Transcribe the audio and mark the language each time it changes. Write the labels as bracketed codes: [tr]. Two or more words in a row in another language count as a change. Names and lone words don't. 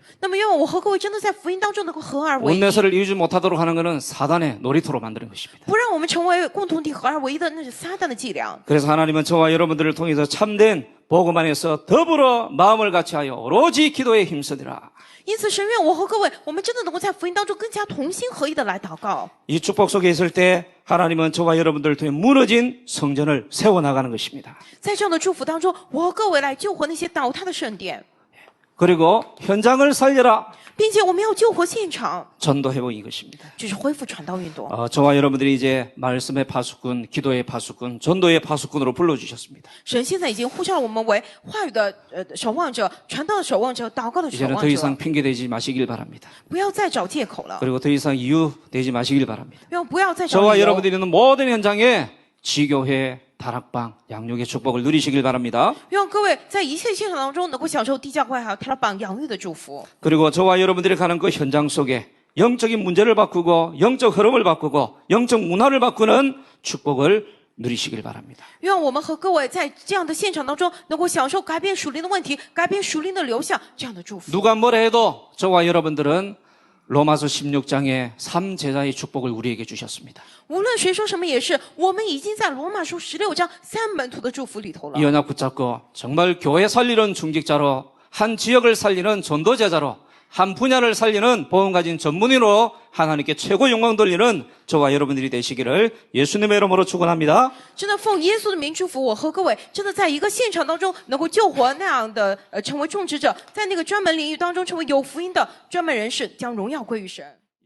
[zh] 那么，愿我和各位真的在福音当中能够合而为一， [ko] 원네스를 이루지 못하도록 하는 것은 사단의 놀이터로 만드는 것입니다. [zh] 不让我们成为共同体合而为一的，那是撒旦的伎俩。 [ko] 그래서 하나님은 저와 여러분들을 통해서 참된 복음 안에서 더불어 마음을 같이하여 오로지 기도에 힘쓰리라. [zh] 因此，神愿我和各位，我们真的能够在福音当中更加同心合一的来祷告。 [ko] 이 축복 속에 있을 때 하나님은 저와 여러분들을 통해 무너진 성전을 세워나가는 것입니다. [zh] 在这样的祝福当中，我和各位来救活那些倒塌的圣殿， [ko] 그리고 현장을 살려라. [zh] 并且我们要救活现场， [ko] 전도 회복인 것입니다. [zh] 这是恢复传道运动。 [ko] 저와 여러분들이 이제 말씀의 파수꾼, 기도의 파수꾼, 전도의 파수꾼으로 불러주셨습니다. [zh] 神现在已经呼召了我们为话语的守望者、传道的守望者、祷告的守 [ko] 이제는 [zh] 望 [ko] 더 이상 [zh] 者， [ko] 핑계대지 마시길 바랍니다. [zh] 不要再找借口了， [ko] 그리고 더 이상 이유 되지 마시길 바랍니다. [zh] 不要再找 [ko] 저와 [zh] 理由。 [ko] 여러분들이 있는 모든 현장에 지교회, 다락방, 양육의 축복을 누리시길 바랍니다. [zh] 愿各位在一切现场当中能够享受地教会还有泰拉榜养育的祝福。 [ko] 그리고 저와 여러분들이 가는 그 현장 속에 영적인 문제를 바꾸고 영적 흐름을 바꾸고 영적 문화를 바꾸는 축복을 누리시길 바랍니다. [zh] 愿我们和各位在这样的现场当中能够享受改变属灵的问题、改变属灵的流向这样的祝福。 [ko] 누가 뭐라 해도 저와 여러분들은 로마서 16장의 3제자의 축복을 우리에게 주셨습니다. [zh] 无论谁说什么也是，我们已经在罗马书16章3门徒的祝福里头了 [ko] 이 。 언약 붙잡고 정말 교회 살리는 중직자로, 한 지역을 살리는 전도제자로, 한 분야를 살리는 복음 가진 전문인으로 하나님께 최고 영광 돌리는 저와 여러분들이 되시기를 예수님의 이름으로 축원합니다. [zh] 真的奉耶稣的名祝福我和各位，真的在一个现场当中能够救活那样的成为种植者，在那个专门领域当中成为有福音的专门人士，将荣耀归于神。